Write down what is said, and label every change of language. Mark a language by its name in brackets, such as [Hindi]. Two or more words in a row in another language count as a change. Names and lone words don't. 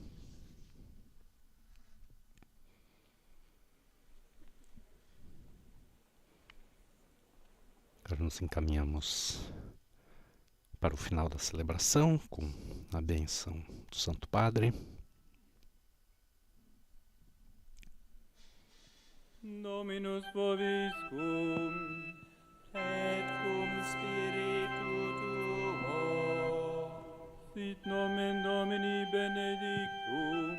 [Portuguese] Agora nos encaminhamos para o final da celebração com a bênção do Santo Padre. [Latin] Dominus vobiscum, Et cum spiritu tuo, sit nomen Domini benedictum,